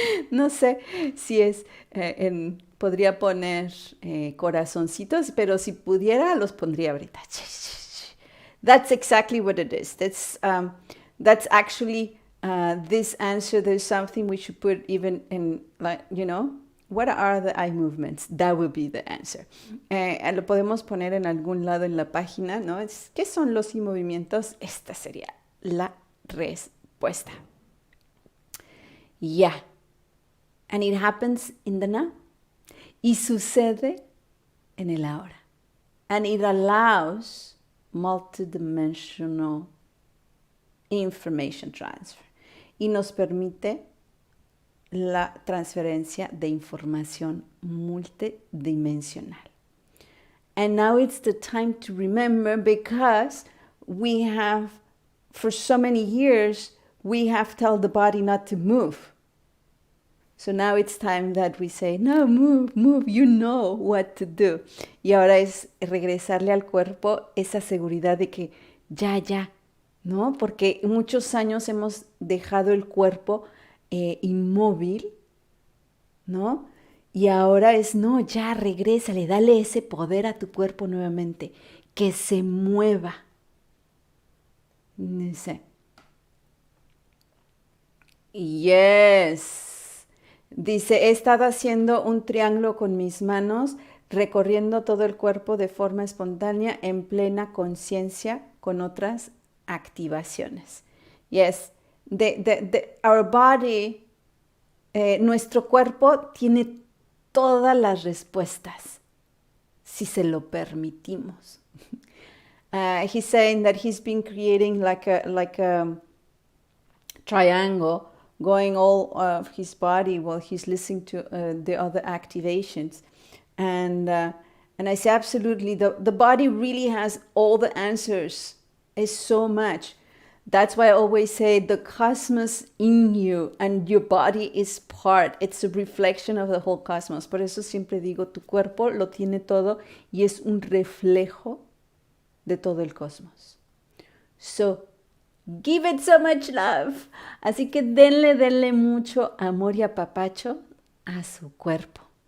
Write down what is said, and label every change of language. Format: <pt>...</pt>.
<es>No sé si es, podría poner corazoncitos, pero si pudiera, los pondría ahorita.</es> <en>That's exactly what it is. That's actually this answer. There's something we should put even in, like, you know, what are the eye movements? That would be the answer.</en> <es>Lo podemos poner en algún lado en la página, ¿no? ¿Qué son los movimientos? Esta sería la respuesta.</es> <en>Yeah. And it happens in the now.</en> <es>Y sucede en el ahora.</es> <en>And it allows multidimensional information transfer.</en> <es>Y nos permite la transferencia de información multidimensional.</es> <en>And now it's the time to remember, because we have, for so many years, we have told the body not to move. So now it's time that we say, no, move, move, you know what to do.</en> <es>Y ahora es regresarle al cuerpo esa seguridad de que ya, ¿no? Porque muchos años hemos dejado el cuerpo inmóvil, ¿no? Y ahora es, no, ya regrésale, dale ese poder a tu cuerpo nuevamente, que se mueva. Dice, yes. Dice, he estado haciendo un triángulo con mis manos, recorriendo todo el cuerpo de forma espontánea, en plena conciencia, con otras activaciones. Yes.</es> <en>Our body,</en> <es>nuestro cuerpo tiene todas las respuestas, si se lo permitimos.</es> <en>He's saying that he's been creating like a triangle going all of his body while he's listening to the other activations. And I say, absolutely, the body really has all the answers. It's so much. That's why I always say the cosmos in you, and your body is part. It's a reflection of the whole cosmos.</en> <es>Por eso siempre digo, tu cuerpo lo tiene todo y es un reflejo de todo el cosmos.</es> <en>So, give it so much love.</en> <es>Así que denle mucho amor y apapacho a su cuerpo.</es>